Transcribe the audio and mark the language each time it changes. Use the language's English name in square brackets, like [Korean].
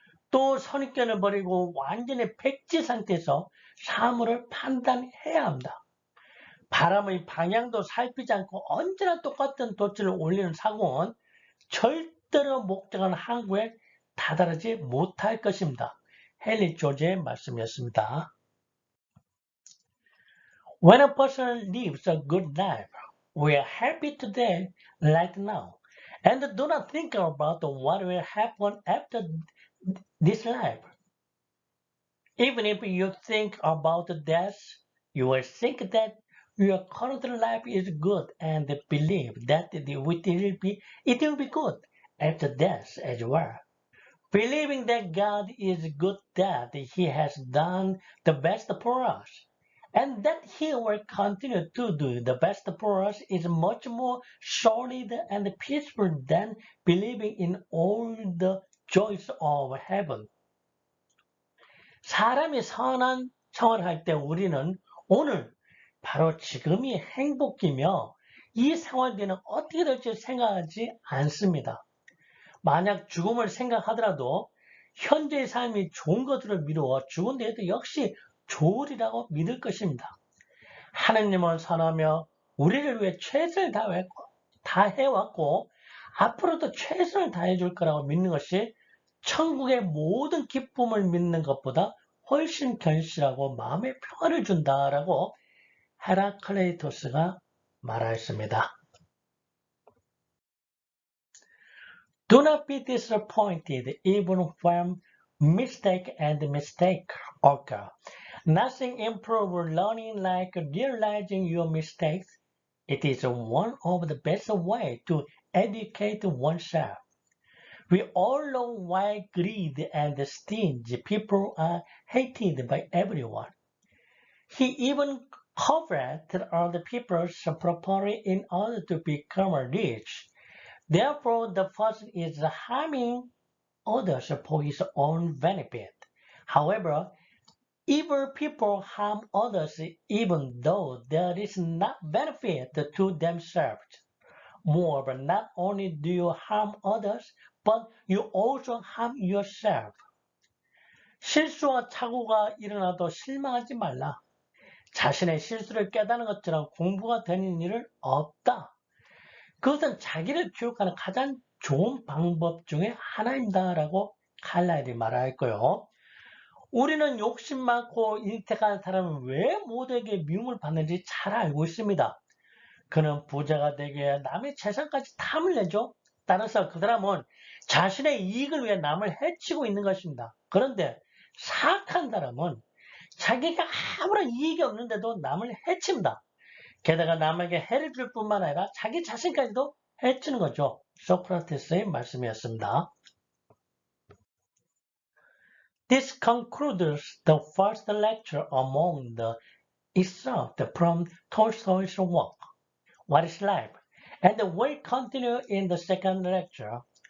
[Korean] 또 선입견을 버리고 완전히 백지 상태에서 사물을 판단해야 합니다. 바람의 방향도 살피지 않고 언제나 똑같은 돛을 올리는 사고는 절대로 목적한 항구에 다다르지 못할 것입니다. 헨리 조지의 말씀이었습니다. [English] When a person lives a good life, we are happy today, right now, and do not think about what will happen after this life. Even if you think about death, you will think that your current life is good and believe that it will be good after death as well. Believing that God is good, that He has done the best for us, and that He will continue to do the best for us is much more solid and peaceful than believing in all the joys of heaven. [Korean] 사람이 선한 생활을 할 때 우리는 오늘 바로 지금이 행복이며 이 생활 뒤는 어떻게 될지 생각하지 않습니다. 만약 죽음을 생각하더라도 현재의 삶이 좋은 것들을 미루어 죽은 뒤에도 역시 좋으리라고 믿을 것입니다. 하느님은 선하며 우리를 위해 최선을 다해왔고 앞으로도 최선을 다해줄 거라고 믿는 것이 천국의 모든 기쁨을 믿는 것보다 훨씬 견실하고 마음의 평화를 준다라고 헤라클레이토스가 말하였습니다. [English] Do not be disappointed even when mistake occur. Nothing improves learning like realizing your mistakes. It is one of the best ways to educate oneself. We all know why greed and stingy people are hated by everyone. He even coveted other people's property in order to become rich. Therefore, the person is harming others for his own benefit. However, evil people harm others even though there is not benefit to themselves. Moreover, not only do you harm others, but you also harm yourself. [Korean] 실수와 착오가 일어나도 실망하지 말라. 자신의 실수를 깨닫는 것처럼 공부가 되는 일은 없다. 그것은 자기를 교육하는 가장 좋은 방법 중에 하나입니다라고 칼라일이 말하였고요. 우리는 욕심 많고 일택한 사람은 왜 모두에게 미움을 받는지 잘 알고 있습니다. 그는 부자가 되기 위해 남의 재산까지 탐을 내죠. 따라서 그 사람은 자신의 이익을 위해 남을 해치고 있는 것입니다. 그런데 사악한 사람은 자기가 아무런 이익이 없는데도 남을 해칩니다. 게다가 남에게 해를 줄 뿐만 아니라 자기 자신까지도 해치는 거죠. 소크라테스의 말씀이었습니다. [English] This concludes the first lecture among the excerpts from Tolstoy's work, What is Life? And we'll continue in the second lecture.